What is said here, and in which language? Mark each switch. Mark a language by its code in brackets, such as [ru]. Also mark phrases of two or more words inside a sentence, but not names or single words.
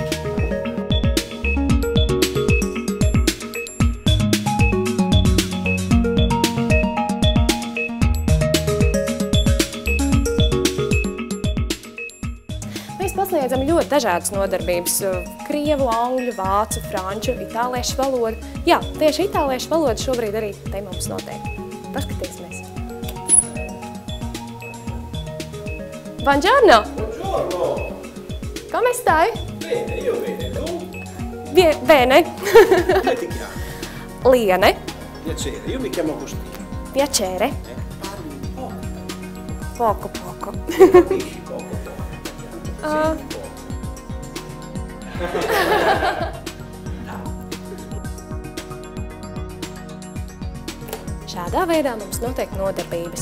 [lv] Mēs pasniedzam ļoti dažādas nodarbības – krievu, angļu, vācu, franču, itāliešu valodu. Jā, tieši itāliešu valoda šobrīd arī te mums notiek. Paskatīsimies. [it] Buongiorno! Buongiorno! Come stai? Bene, io bene, tu? Bene. Come ti chiami? Liene. Piacere, io mi chiamo Agostino. Piacere. Parli un po'. Poco, poco. Capisci poco, poco. Senti poco. [lv] Šādā veidā mums notiek nodarbības.